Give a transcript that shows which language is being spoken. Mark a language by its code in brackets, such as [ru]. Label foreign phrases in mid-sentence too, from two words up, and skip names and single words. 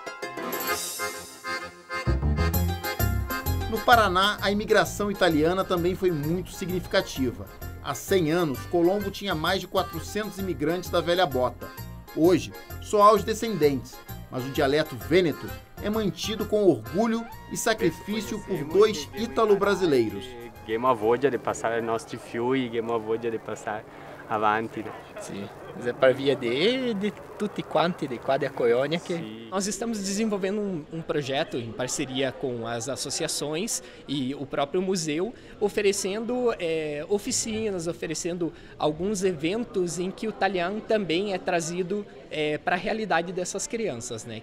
[pt] No Paraná, a imigração italiana também foi muito significativa. Há 100 anos, Colombo tinha mais de 400 imigrantes da velha bota. Hoje, só há os descendentes, mas o dialeto vêneto é mantido com orgulho e sacrifício por 2 ítalo-brasileiros. [it] Abbiamo voglia di passare ai nostri figli, abbiamo voglia di passare avanti. Sì. [vec] per via de tutti quanti, [pt] de cada colônia que... Nós estamos desenvolvendo um projeto em parceria com as associações e o próprio museu, oferecendo oficinas, oferecendo alguns eventos em que o Talian também é trazido para a realidade dessas crianças, né?